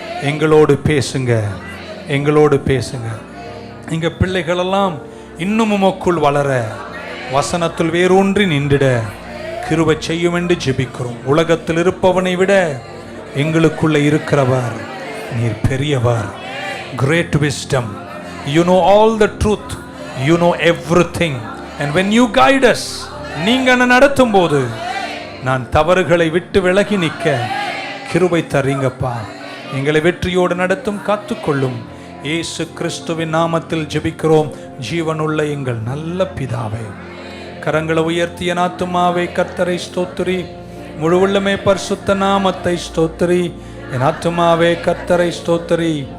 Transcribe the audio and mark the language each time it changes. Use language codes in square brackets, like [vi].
[ta] எங்களோடு பேசுங்க, எங்களோடு பேசுங்க. எங்க பிள்ளைகளெல்லாம் இன்னும் உமக்குள் வளர, வசனத்தில் வேரூன்றி நின்றிட கிருபை செய்யும் என்று ஜெபிக்கிறோம். உலகத்தில் இருப்பவனை விட எங்களுக்குள்ள இருக்கிறவர் நீர் பெரியவர். [en] Great wisdom, you know all the truth, you know everything, and when you guide us, [ta] நீங்க நடத்தும் போது நான் தவறுகளை விட்டு விலகி நிற்க கிருபை தரீங்கப்பா. எங்களை வெற்றியோடு நடத்தும், காத்துக்கொள்ளும். இயேசு கிறிஸ்துவின் நாமத்தில் ஜெபிக்கிறோம் ஜீவனுள்ள எங்கள் நல்ல பிதாவே. கரங்களை உயர்த்திய ஆத்துமாவே கர்த்தரை ஸ்தோத்திரி, முழு உள்ளமே பரிசுத்த நாமத்தை ஸ்தோத்திரி. என் ஆத்துமாவே கர்த்தரை ஸ்தோத்திரி.